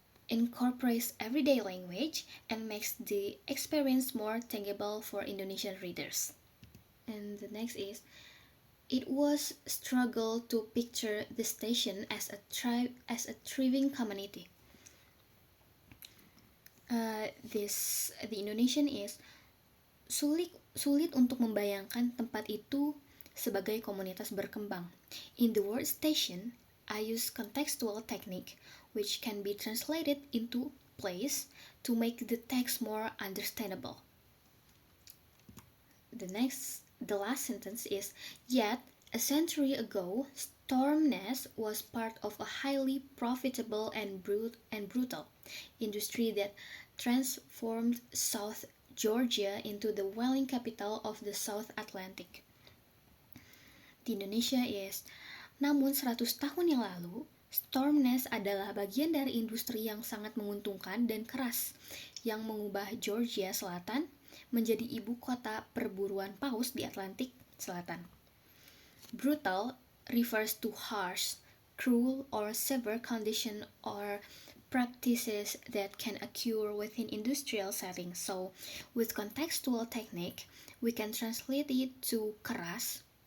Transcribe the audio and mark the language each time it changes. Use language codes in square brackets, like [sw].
[en] Incorporates everyday language and makes the experience more tangible for Indonesian readers. And the next is, it was struggle to picture the station as a thriving community. The Indonesian is, [id] sulit untuk membayangkan tempat itu sebagai komunitas berkembang. [en] In the word station, I use contextual technique, which can be translated into place to make the text more understandable. The last sentence is, yet a century ago, Stormness was part of a highly profitable and brutal industry that transformed South Georgia into the whaling capital of the South Atlantic. [id] Di Indonesia is, namun 100 tahun yang lalu, Stormness adalah bagian dari industri yang sangat menguntungkan dan keras yang mengubah Georgia Selatan menjadi ibu kota perburuan paus di Atlantik Selatan. [en] Brutal refers to harsh, cruel, or severe condition or practices that can occur within industrial settings. So, with contextual technique, we can translate it to keras.